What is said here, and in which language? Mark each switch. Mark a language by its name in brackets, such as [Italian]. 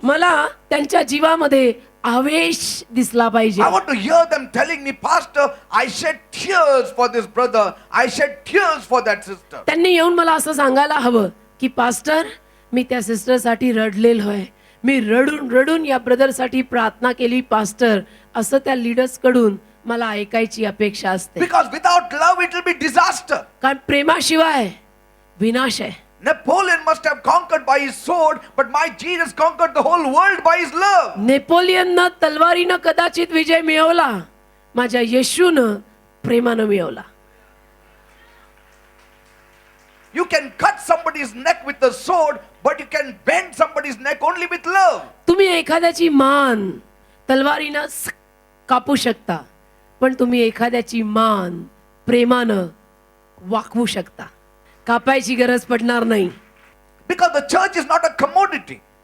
[Marathi] मला त्यांच्या जीवामध्ये आवेश दिसला पाहिजे. [English] I want to hear them telling me, Pastor, I shed tears for this brother. I shed tears for that sister. [Marathi] त्यांनी येऊन मला असं सांगायला हवं की पास्टर, मी त्या सिस्टरसाठी रडलेलो आहे, मी रडून रडून या ब्रदरसाठी प्रार्थना केली पास्टर, असं त्या लीडर्स कडून मला ऐकायची अपेक्षा असते. [English] Because without love, it will be disaster. [Marathi] कारण प्रेमाशिवाय विनाश आहे. [English] Napoleon must have conquered by his sword, but my Jesus conquered the whole world by his love. [Marathi] नेपोलियननं तलवारीनं कदाचित विजय मिळवला, माझ्या येशूनं प्रेमानं मिळवला. [English] You can cut somebody's neck with a sword, but you can bend somebody's neck only with love. [Marathi] तुम्ही एखाद्याची मान तलवारीनं कापू शकता, पण तुम्ही एखाद्याची मान प्रेमानं वाकवू शकता. कापायची गरज पडणार नाही. [English] Because the church is not a commodity.